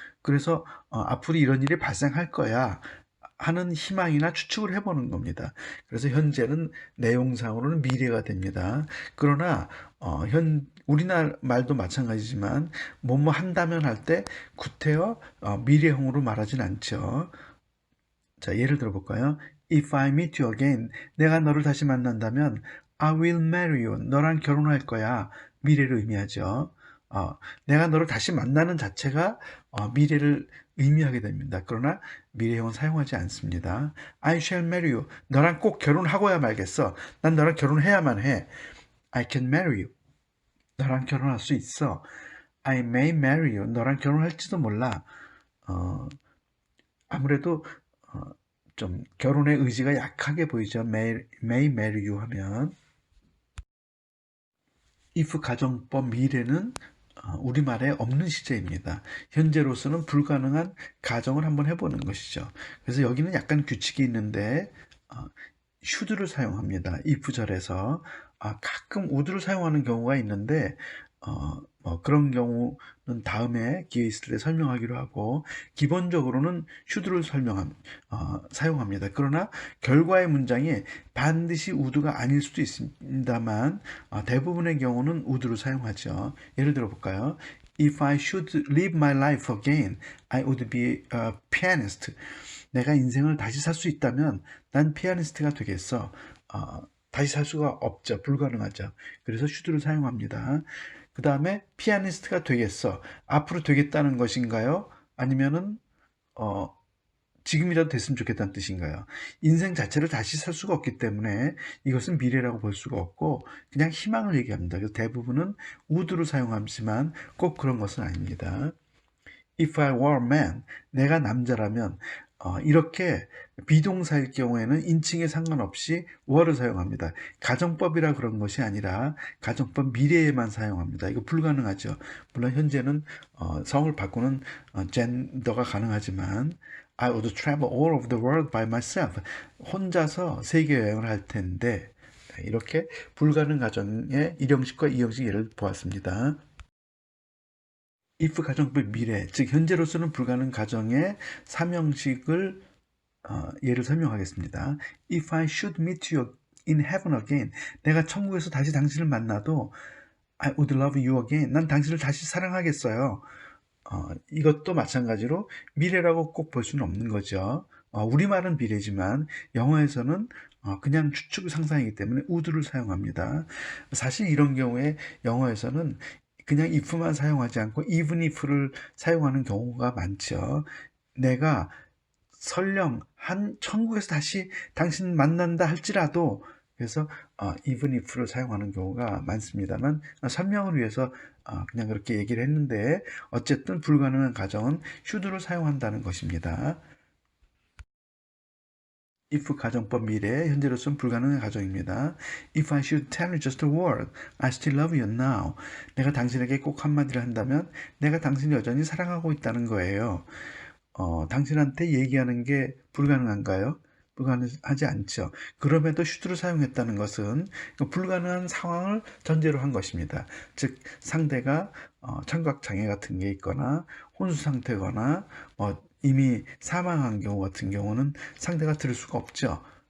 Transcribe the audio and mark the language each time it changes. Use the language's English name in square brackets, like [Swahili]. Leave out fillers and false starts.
[Korean] 그래서 앞으로 이런 일이 발생할 거야 하는 희망이나 추측을 해보는 겁니다. 그래서 현재는 내용상으로는 미래가 됩니다. 그러나 우리나라 말도 마찬가지지만 뭐뭐 한다면 할 때 구태여 미래형으로 말하진 않죠. 자, 예를 들어 볼까요? [English] If I meet you again, [Korean] 내가 너를 다시 만난다면 [English] I will marry you. [Korean] 너랑 결혼할 거야. 미래를 의미하죠. 내가 너를 다시 만나는 자체가 미래를 의미하게 됩니다. 그러나 미래형은 사용하지 않습니다. [English] I shall marry you. [Korean] 너랑 꼭 결혼하고야 말겠어. 난 너랑 결혼해야만 해. [English] I can marry you. [Korean] 너랑 결혼할 수 있어. [English] I may marry you. [Korean] 너랑 결혼할지도 몰라. 아무래도 좀 결혼의 의지가 약하게 보이죠. [English] may marry you 하면. [Korean] if 가정법 미래는 우리말에 없는 시제입니다. 현재로서는 불가능한 가정을 한번 해보는 것이죠. 그래서 여기는 약간 규칙이 있는데 should를 사용합니다. if절에서 가끔 would를 사용하는 경우가 있는데 뭐 그런 경우는 다음에 기회 있을 때 설명하기로 하고 기본적으로는 should를 사용합니다. 그러나 결과의 문장이 반드시 would가 아닐 수도 있습니다만 대부분의 경우는 would를 사용하죠. 예를 들어 볼까요? [English] If I should live my life again, I would be a pianist. [Korean] 내가 인생을 다시 살 수 있다면 난 피아니스트가 되겠어. 다시 살 수가 없죠. 불가능하죠. 그래서 should를 사용합니다. 그 다음에 피아니스트가 되겠어. 앞으로 되겠다는 것인가요? 아니면은 지금이라도 됐으면 좋겠다는 뜻인가요? 인생 자체를 다시 살 수가 없기 때문에 이것은 미래라고 볼 수가 없고 그냥 희망을 얘기합니다. 그래서 대부분은 would를 사용하지만 꼭 그런 것은 아닙니다. [English] If I were a man, [Korean] 내가 남자라면 이렇게 비동사일 경우에는 인칭에 상관없이 were를 사용합니다. 가정법이라 그런 것이 아니라 가정법 미래에만 사용합니다. 이거 불가능하죠. 물론 현재는 성을 바꾸는 젠더가 가능하지만 [English] I would travel all over the world by myself. [Korean] 혼자서 세계 여행을 할 텐데 이렇게 불가능 가정의 1형식과 2형식 예를 보았습니다. if 가정법 미래, 즉 현재로서는 불가능 가정의 3형식을 예를 설명하겠습니다. [English] If I should meet you in heaven again, [Korean] 내가 천국에서 다시 당신을 만나도 [English] I would love you again. [Korean] 난 당신을 다시 사랑하겠어요. 이것도 마찬가지로 미래라고 꼭 볼 수는 없는 거죠. 우리말은 미래지만 영어에서는 그냥 추측 상상이기 때문에 would를 사용합니다. 사실 이런 경우에 영어에서는 그냥 if만 사용하지 않고 even if를 사용하는 경우가 많죠. 내가 설령 천국에서 다시 당신 만난다 할지라도 그래서 even if를 사용하는 경우가 많습니다만 설명을 위해서 그냥 그렇게 얘기를 했는데 어쨌든 불가능한 가정은 should를 사용한다는 것입니다. if 가정법 미래, 현재로서는 불가능한 가정입니다. [English] If I should tell you just a word, I still love you now. [Korean] 내가 당신에게 꼭 한마디를 한다면 내가 당신을 여전히 사랑하고 있다는 거예요. 당신한테 얘기하는 게 불가능한가요? 불가능하지 않죠. 그럼에도 should를 사용했다는 것은 불가능한 상황을 전제로 한 것입니다. 즉 상대가 청각장애 같은 게 있거나 혼수 상태거나 이미 사망한 경우 같은 경우는 상대가 들을 수가 없죠.